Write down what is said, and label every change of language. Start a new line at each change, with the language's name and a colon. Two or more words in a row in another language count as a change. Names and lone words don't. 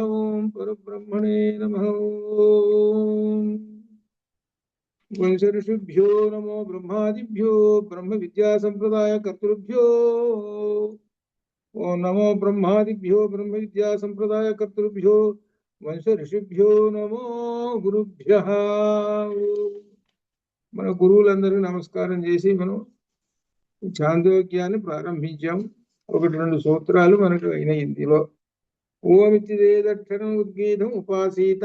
Sanskrit: ओम परब्रह्मणे नमः. ओम वंशऋषिभ्यो नमो ब्रह्मादिभ्यो ब्रह्म विद्या संप्रदाय कर्तृभ्यो. ओम नमो ब्रह्मादिभ्यो ब्रह्म विद्या संप्रदाय कर्तृभ्यो వంశ ఋషిభ్యో నమో గురుభ్యః.
Telugu: మన గురువులందరికీ నమస్కారం చేసి మనం ఛాందోగ్యాన్ని ప్రారంభించాం. ఒకటి రెండు సూత్రాలు మనకు అయిన ఇందులో
Sanskrit: ఓం ఇతి ఏదక్షరం ఉద్గీతం ఉపాసీత.